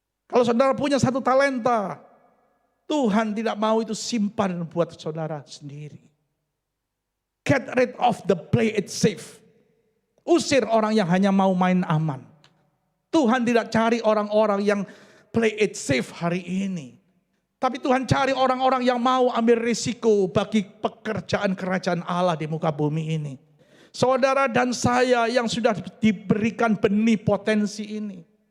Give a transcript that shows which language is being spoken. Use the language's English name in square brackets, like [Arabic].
[Indonesian] Kalau saudara punya 1 talenta, Tuhan tidak mau itu simpan buat saudara sendiri. [English] Get rid of the play it safe. [Indonesian] Usir orang yang hanya mau main aman. Tuhan tidak cari orang-orang yang [English] play it safe [Indonesian] hari ini. Tapi Tuhan cari orang-orang yang mau ambil risiko bagi pekerjaan kerajaan Allah di muka bumi ini. Saudara dan saya yang sudah diberikan benih potensi ini.